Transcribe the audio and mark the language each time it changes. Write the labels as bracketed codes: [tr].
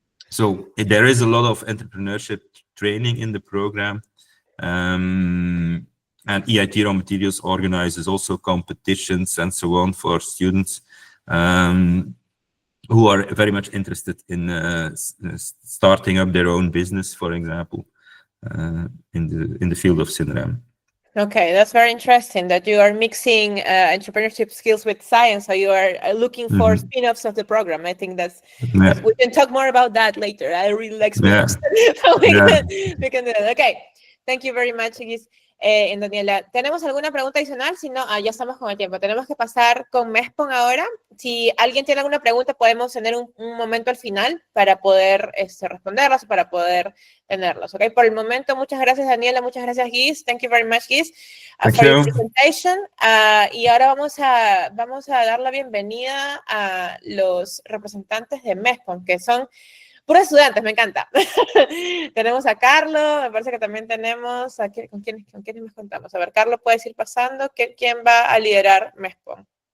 [en] So there is a lot of entrepreneurship training in the program, and EIT Raw Materials organizes also competitions and so on for students who are very much interested in starting up their own business, for example, in the field of CINREM. Okay, that's very interesting that you are mixing entrepreneurship skills with science. So you are looking for spin-offs of the program. I think that's we can talk more about that later. I really like spin-offs. So we can do that. Okay, thank you very much, Guis. [es] Daniela, ¿tenemos alguna pregunta adicional? Si no, ya estamos con el tiempo. Tenemos que pasar con MESPON ahora. Si alguien tiene alguna pregunta, podemos tener un momento al final para poder responderlas o para poder tenerlos. Okay? Por el momento, muchas gracias, Daniela. Muchas gracias, Guis. [en] Thank you very much, Guis, for your presentation. [es] Y ahora vamos a dar la bienvenida a los representantes de MESPON, que son puros estudiantes, me encanta. Tenemos a Carlos, me parece que también tenemos ¿con quiénes nos contamos? A ver, Carlos, puedes ir pasando. ¿Quién va a liderar MESPON?